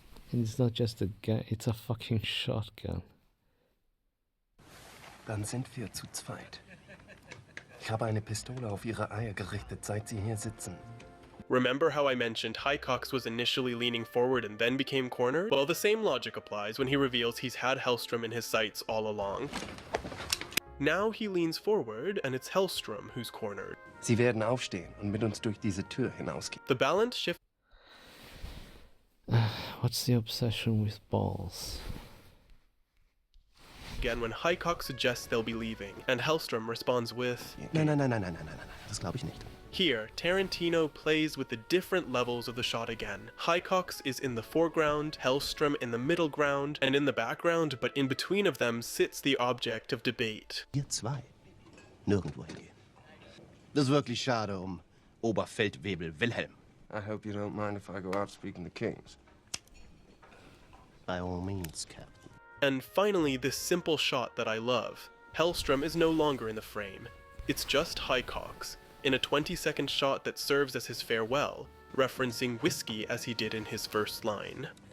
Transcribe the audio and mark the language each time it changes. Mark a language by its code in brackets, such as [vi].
[en] And it's not just a gun, it's a fucking shotgun. [de] Dann sind wir zu zweit. Ich habe eine Pistole auf Ihre Eier gerichtet, seit Sie hier sitzen. [en] Remember how I mentioned Highcox was initially leaning forward and then became cornered? Well, the same logic applies when he reveals he's had Hellstrom in his sights all along. Now he leans forward and it's Hellstrom who's cornered. [de] Sie werden aufstehen und mit uns durch diese Tür hinausgehen. [en] The balance shift. What's the obsession with balls? Again when Highcox suggests they'll be leaving, and Hellstrom responds with... [de] Nein, das glaube ich nicht. [en] Here, Tarantino plays with the different levels of the shot again. Highcox is in the foreground, Hellstrom in the middle ground, and in the background, but in between of them sits the object of debate. [de] Ihr zwei. Nirgendwo hingehen. Das ist wirklich schade Oberfeldwebel Wilhelm. [en] I hope you don't mind if I go out speaking to kings. By all means, Captain. And finally, this simple shot that I love. Hellstrom is no longer in the frame. It's just Highcox, in a 20-second shot that serves as his farewell, referencing whiskey as he did in his first line.